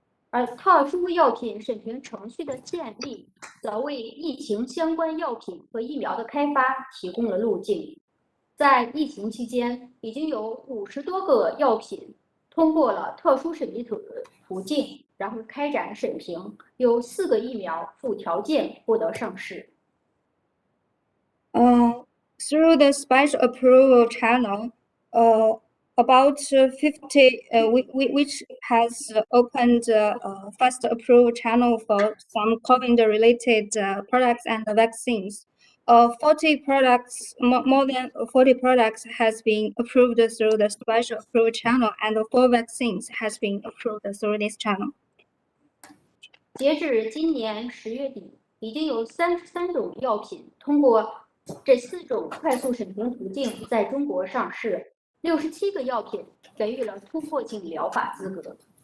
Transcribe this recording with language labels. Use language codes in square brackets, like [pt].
[zh] 而特殊药品审评程序的建立，则为疫情相关药品和疫苗的开发提供了路径。在疫情期间，已经有50多个药品通过了特殊审批途径，然后开展审评，有4个疫苗附条件获得上市。 [en] Through the special approval channel, about 50, which has opened a fast approval channel for some COVID-related products and vaccines. 40 products, more than 40 products has been approved through the special approval channel, and 4 vaccines has been approved through this channel. [zh] 截至今年10月底，已经有33种药品通过这4种快速审评途径在中国上市，67个药品给予了突破性疗法资格。